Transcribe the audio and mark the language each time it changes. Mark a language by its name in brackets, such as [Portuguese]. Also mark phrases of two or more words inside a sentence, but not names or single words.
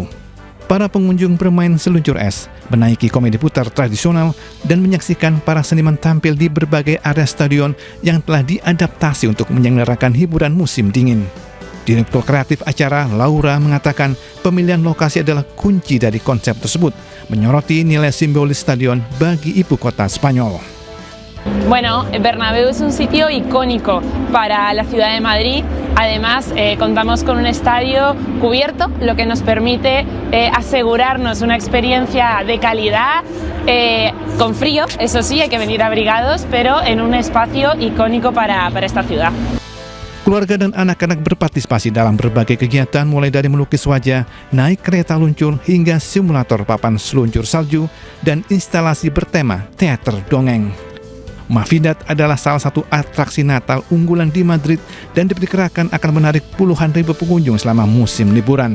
[Indonesian] Para pengunjung bermain seluncur es, menaiki komedi putar tradisional, dan menyaksikan para seniman tampil di berbagai area stadion yang telah diadaptasi untuk menyelenggarakan hiburan musim dingin. Direktur kreatif acara Laura mengatakan pemilihan lokasi adalah kunci dari konsep tersebut, menyoroti nilai simbolis stadion bagi ibu kota Spanyol. [Spanish] Bueno, Bernabéu es un sitio icónico para la ciudad de Madrid. Además, contamos con un estadio cubierto, lo que nos permite asegurarnos una experiencia de calidad, con frío, eso sí, hay que venir abrigados, pero en un espacio icónico para esta ciudad. [Indonesian] Keluarga dan anak-anak berpartisipasi dalam berbagai kegiatan mulai dari melukis wajah, naik kereta luncur, hingga simulator papan seluncur salju dan instalasi bertema teater dongeng. Navidad adalah salah satu atraksi Natal unggulan di Madrid dan diperkirakan akan menarik puluhan ribu pengunjung selama musim liburan.